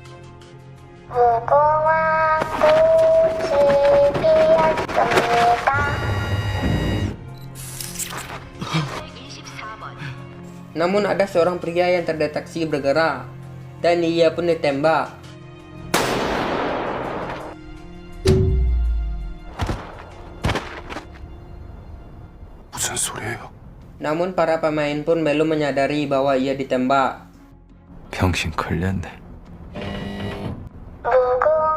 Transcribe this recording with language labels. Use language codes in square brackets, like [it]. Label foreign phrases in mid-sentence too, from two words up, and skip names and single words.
[id] Namun ada seorang pria yang terdeteksi bergerak dan ia pun ditembak. [ko] 무슨 소리예요? [id] Namun para pemain pun belum menyadari bahwa ia ditembak. [ko] 병신 걸렸네. 무궁화